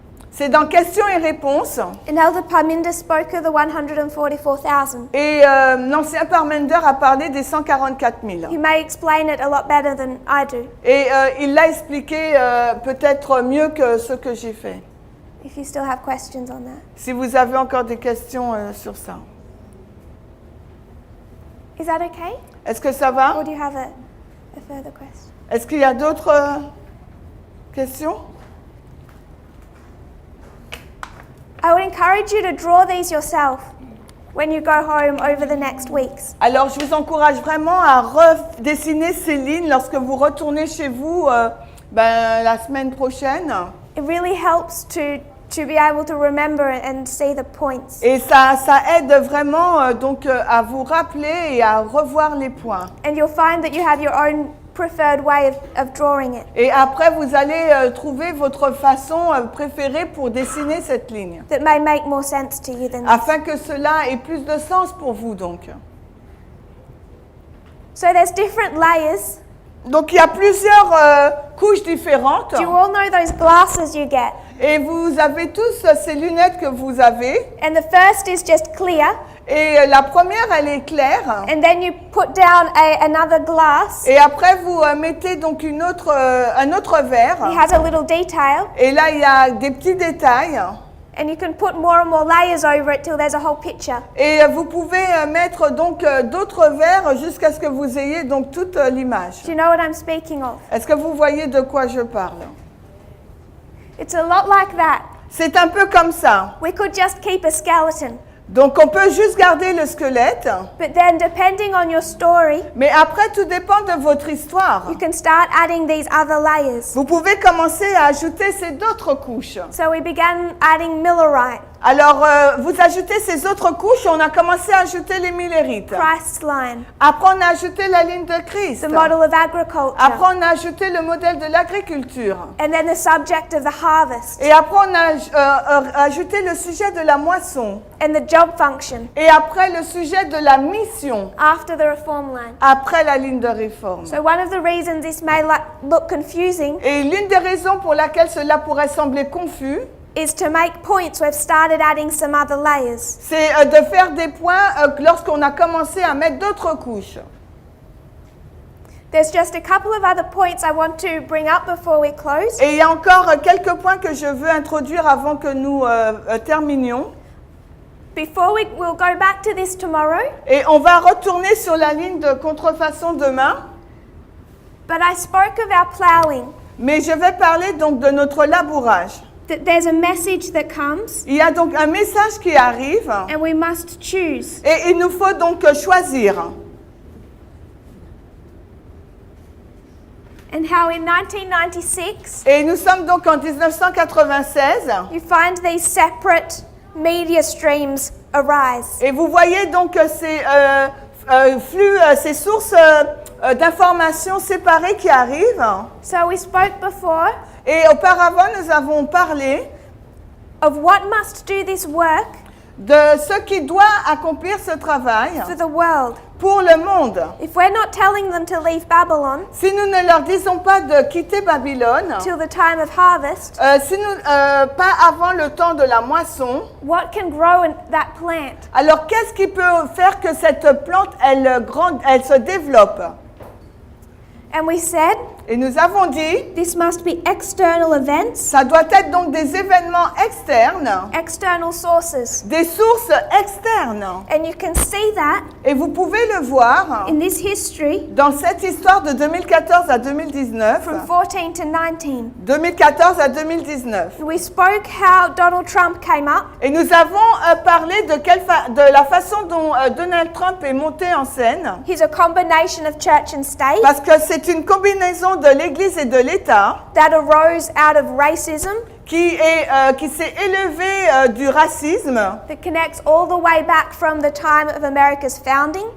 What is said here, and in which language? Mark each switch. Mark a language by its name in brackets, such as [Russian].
[French] C'est dans questions et réponses. [English] And Elder Parminder spoke of the 144,000. [French] Et l'ancien Parminder a parlé des 144 000. [English] He may explain it a lot better than I do. [French] Et il l'a expliqué peut-être mieux que ce que j'ai fait. [English] If you still have questions on that. [French] Si vous avez encore des questions sur ça. [English] Is that okay? [French] Est-ce que ça va? [English] Or do you have a further question? [French] Est-ce qu'il y a d'autres questions? [English] I would encourage you to draw these yourself when you go home over the next weeks. [French] Alors, je vous encourage vraiment à redessiner ces lignes lorsque vous retournez chez vous la semaine prochaine. [English] It really helps to be able to remember and see the points. [French] Et ça aide vraiment donc à vous rappeler et à revoir les points. [English] And you'll find that you have your own preferred way of drawing it. [French] Et après, vous allez trouver votre façon préférée pour dessiner cette ligne. [English] That may make more sense to you than this. [French] Afin que cela ait plus de sens pour vous, donc. [English] So there's different layers. [French] Donc, il y a plusieurs couches différentes. [English] Do you all know those glasses you get? [French] Et vous avez tous ces lunettes que vous avez. [English] And the first is just clear. [French] Et la première, elle est claire. [English] And then you put down another glass. [French] Et après, vous mettez donc un autre verre. [English] It has a little detail. [French] Et là, il y a des petits détails. [English] And you can put more and more layers over it till there's a whole picture. [French] Et vous pouvez mettre donc d'autres verres jusqu'à ce que vous ayez donc toute l'image. [English] Do you know what I'm speaking of? [French] Est-ce que vous voyez de quoi je parle? [English] It's a lot like that. [French] C'est un peu comme ça. [English] We could just keep a skeleton. [French] Donc on peut juste garder le squelette, [English] But then depending on your story, [French] mais après tout dépend de votre histoire. [English] you can start adding these other layers. [French] Vous pouvez commencer à ajouter ces d'autres couches. [English] So we began adding millerite, [French] Alors vous ajoutez ces autres couches, on a commencé à ajouter les millérites. [English] Christ's line, [French] Après on a ajouté la ligne de Christ. [English] the model of agriculture, [French] Après on a ajouté le modèle de l'agriculture. [English] and then the subject of the harvest, [French] Et après on a ajouté le sujet de la moisson. [English] and the job function [French] Et après le sujet de la mission. [English] after the reform line. [French] Après la ligne de réforme. [English] So one of the reasons this may look confusing [French] Et l'une des raisons pour laquelle cela pourrait sembler confus, [English] is to make points. We've started adding some other layers. [French] c'est de faire des points lorsqu'on a commencé à mettre d'autres couches. [English] There's just a couple of other points I want to bring up before we close. [French] Et il y a encore quelques points que je veux introduire avant que nous terminions. [English] We'll go back to this tomorrow, [French] Et on va retourner sur la ligne de contrefaçon demain. [English] but I spoke of our ploughing. [French] Mais je vais parler donc de notre labourage. [English] That there's a message that comes, [French] Il y a donc un message qui arrive [English] and we must choose. [French] et il nous faut donc choisir. [English] And how in 1996, [French] Et nous sommes donc en 1996 [English] you find these separate media streams arise. [French] et vous voyez donc ces flux, ces sources d'informations séparées qui arrivent. [English] So we spoke before [French] Et auparavant, nous avons parlé [English] of what must do this work [French] de ce qui doit accomplir ce travail [English] for the world. [French] pour le monde. [English] If we're not telling them to leave Babylon [French] Si nous ne leur disons pas de quitter Babylone, [English] till the time of harvest, [French] si nous, pas avant le temps de la moisson, [English] what can grow in that plant? [French] alors qu'est-ce qui peut faire que cette plante, elle se développe? [English] And we said [French] Et nous avons dit, [English] this must be external events, [French] ça doit être donc des événements externes, [English] external sources. [French] des sources externes. [English] And you can see that [French] Et vous pouvez le voir [English] in this history [French] dans cette histoire de 2014 à 2019. [English] from 14 to 19. [French] 2014 à 2019. [English] We spoke how Donald Trump came up, [French] Et nous avons parlé de la façon dont Donald Trump est monté en scène. [English] he's a combination of church and state [French] Parce que c'est une combinaison de l'Église et de l'État [English] that arose out of racism, [French] qui s'est élevé du racisme [English] that connects all the way back from the time of America's founding,